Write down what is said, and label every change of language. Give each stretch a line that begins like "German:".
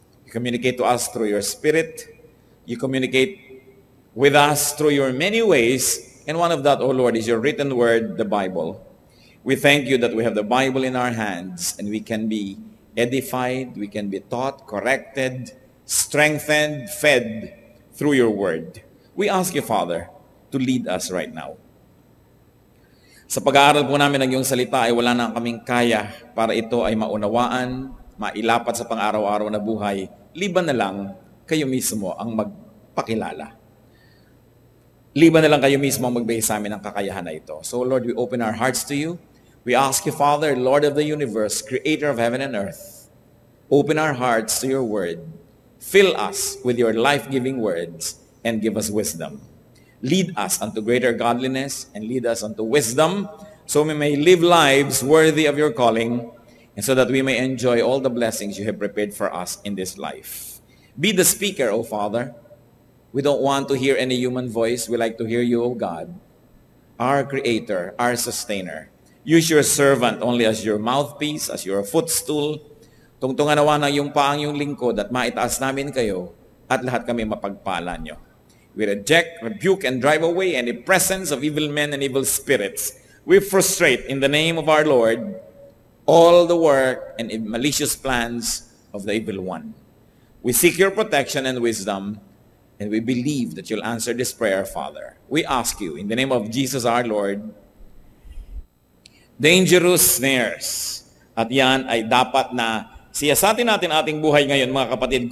English: You communicate to us through your Spirit. You communicate with us through your many ways, and one of that, O Lord, is your written word, the Bible. We thank you that we have the Bible in our hands and we can be edified, we can be taught, corrected, strengthened, fed through your word. We ask you, Father, to lead us right now.
Filipino: Sa pag-aaral po namin ng iyong salita ay wala na kaming kaya para ito ay maunawaan, mailapat sa pang-araw-araw na buhay, liban na lang kayo mismo ang magpakilala. Liban na lang kayo mismo ang magbigay sa amin ng kakayahan na ito.
English: So Lord, we open our hearts to you. We ask you, Father, Lord of the universe, creator of heaven and earth, open our hearts to your word. Fill us with your life-giving words and give us wisdom. Lead us unto greater godliness and lead us unto wisdom so we may live lives worthy of your calling and so that we may enjoy all the blessings you have prepared for us in this life. Be the speaker, O Father. We don't want to hear any human voice. We like to hear you, O God, our creator, our sustainer. Use your servant only as your mouthpiece, as your footstool.
Filipino: Tungtungan nawa ng iyong paang yung lingkod at maitaas namin kayo at lahat kami mapagpala nyo.
English: We reject, rebuke, and drive away any presence of evil men and evil spirits. We frustrate in the name of our Lord all the work and malicious plans of the evil one. We seek your protection and wisdom, and we believe that you'll answer this prayer, Father. We ask you, in the name of Jesus our Lord, dangerous snares.
Filipino: At yan ay dapat na siyasatin natin ating buhay ngayon, mga kapatid.